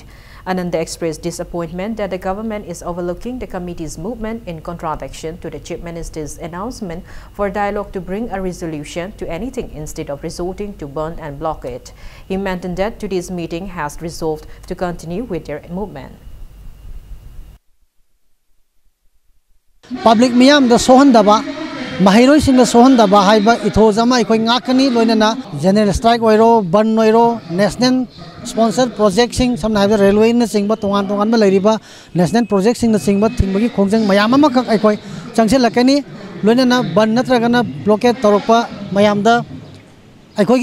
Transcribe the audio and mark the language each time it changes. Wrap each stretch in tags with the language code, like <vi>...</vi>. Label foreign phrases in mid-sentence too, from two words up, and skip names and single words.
<en>Ananda expressed disappointment that the government is overlooking the committee's movement in contradiction to the Chief Minister's announcement for dialogue to bring a resolution to anything instead of resorting to burn and block it. He maintained that today's meeting has resolved to continue with their movement.</en> <mni>Public miyam da sohan daba Mahiroi sing da sohan daba haiba ithozama ikoi ngakani loinana</mni> <en>general strike</en> <mni>oiro ban oiro</mni> <en>national sponsor project</en> <mni>sing samna haiba railway na singba tongan tongan ma lairiba</mni> <en>national project</en> <mni>sing na singba thingba khongjang mayam ama kak aikoi changsel lakani loinana ban natragana blockade torokpa mayam da aikoi</mni>